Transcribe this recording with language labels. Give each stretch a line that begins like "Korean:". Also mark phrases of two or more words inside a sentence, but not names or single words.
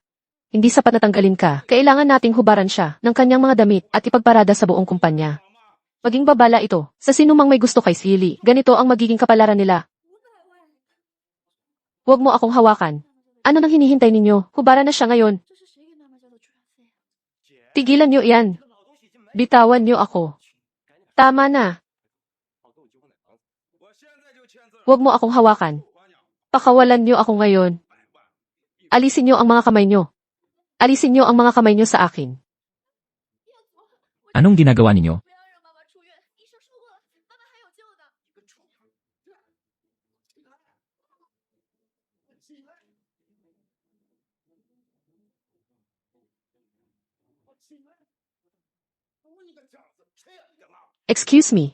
Filipino: Hindi sapat na tanggalin ka. Kailangan nating hubaran siya ng kanyang mga damit at ipagparada sa buong kumpanya. Maging babala ito. Sa sinumang may gusto kay Silly, ganito ang magiging kapalaran nila. Huwag mo akong hawakan. Ano nang hinihintay ninyo? Hubaran na siya ngayon.
Chinese: 这是谁给妈妈交的住院费？
Filipino: Tigilan niyo yan. Bitawan niyo ako. Tama na. Huwag mo akong hawakan. Pakawalan niyo ako ngayon. Alisin niyo ang mga kamay niyo. Alisin niyo ang mga kamay niyo sa akin. Anong ginagawa ninyo?
Chinese: 不要让妈妈出院，医生说过了，妈妈还有救的。
English: Excuse me.